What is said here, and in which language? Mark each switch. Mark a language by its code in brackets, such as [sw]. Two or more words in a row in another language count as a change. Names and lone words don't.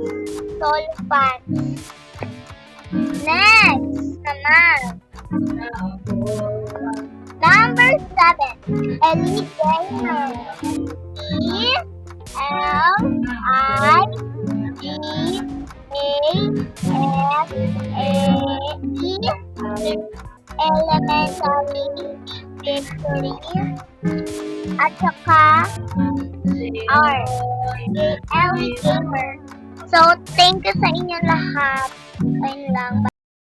[tl] Soil pan. Next naman. [en] Number 7. Elite Gamer. E-L-I-G-A-M-A-E. Elementary Victory. [tl] At saka R. Elite Gamer. So, [en] thank you [tl] sa inyo lahat. Ayun lang.